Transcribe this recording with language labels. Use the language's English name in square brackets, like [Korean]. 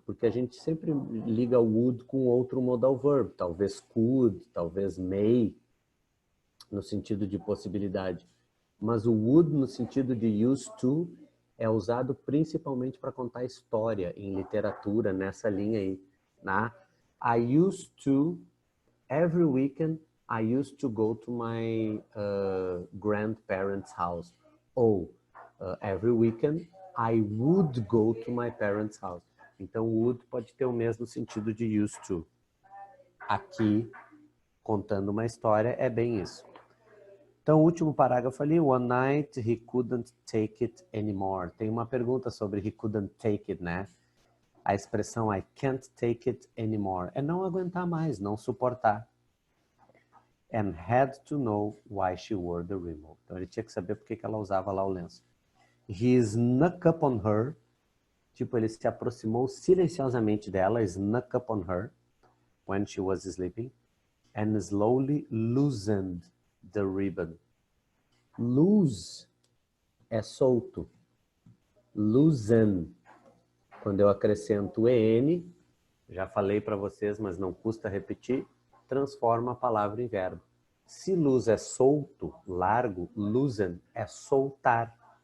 [Portuguese] Porque a gente sempre liga o would com outro modal verb, talvez could, talvez may, no sentido de possibilidade. Mas o would, no sentido de used to, é usado principalmente para contar história em literatura, nessa linha aí, né? [English] I used to, every weekend, I used to go to my grandparents' house. [Portuguese] Ou, every weekend, I would go to my parents' house. Então, would pode ter o mesmo sentido de used to. Aqui, contando uma história, é bem isso. Então, o último parágrafo ali, [English] one night he couldn't take it anymore. [Portuguese] Tem uma pergunta sobre [English] he couldn't take it, [Portuguese] né? A expressão [English] I can't take it anymore [Portuguese] é não aguentar mais, não suportar. [English] And had to know why she wore the rímel. [Portuguese] Então, ele tinha que saber por que ela usava lá o lenço. [English] He snuck up on her. [Portuguese] Tipo, ele se aproximou silenciosamente dela, [English] snuck up on her when she was sleeping, and slowly loosened the ribbon. [Portuguese] Loose é solto. Loosen, quando eu acrescento EN, já falei para vocês, mas não custa repetir, transforma a palavra em verbo. Se loose é solto, largo, loosen é soltar.